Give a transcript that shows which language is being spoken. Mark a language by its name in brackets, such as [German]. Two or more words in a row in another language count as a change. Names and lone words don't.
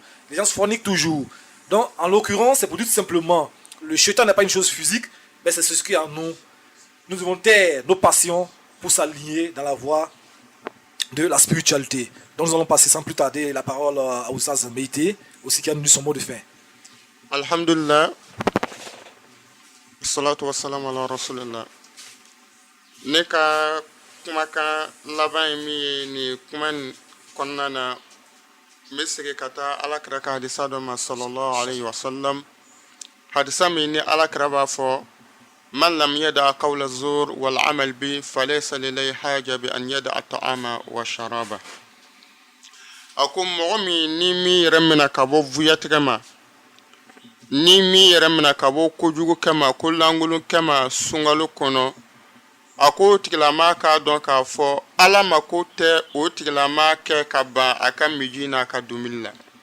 [French] Les gens se forniquent toujours. Donc, en l'occurrence, c'est pour dire tout simplement, le shaitan n'est pas une chose physique, mais c'est ce qui est en nous. Nous devons taire nos passions pour s'aligner dans la voie de la spiritualité. Donc nous allons passer sans plus tarder la parole à Oustaz Meïté, aussi qui a donné son mot de fin. [Arabic] Alhamdulillah. الصلاة والسلام على رسول الله. [Bambara] Ne ka kumakan laban mi ni kuman kɔnɔna na n bɛ segin ka taa alakira ka hadisa dɔ ma [Arabic] صلى الله عليه وسلم. [Bambara] Hadisa min ni alakira b'a fɔ [Arabic] من لم يدع قول الزور والعمل به فليس لله حاجة في أن يدع الطعام والشراب. [Bambara] A ko mɔgɔ min ni min yɛrɛ minɛ ka bɔ vuyatigɛ ma, ni min yɛrɛ minɛ ka bɔ kojugu kɛ ma, ko lankolon kɛ ma sunkalo kɔnɔ, a ko o tigilama k'a dɔn k'a fɔ ala mako tɛ o tigilama kɛ ka ban a ka miji n'a ka dumuni la.